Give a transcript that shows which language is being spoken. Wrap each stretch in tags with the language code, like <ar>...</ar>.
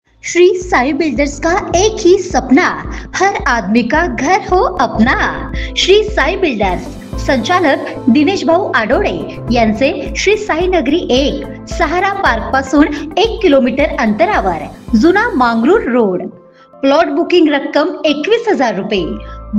<hi>Shri Sai builders का एक ही सपना, हर आदमी का घर हो अपना।</hi> <mr>श्री साई बिल्डर्स संचालक दिनेश भाऊ आडोळे यांचे श्री साई नगरी 1 सहारा पार्क पासून 1 किलोमीटर अंतरावर, जुना मांगरूळ रोड। प्लॉट बुकिंग रक्कम 21,000 रुपये।</mr>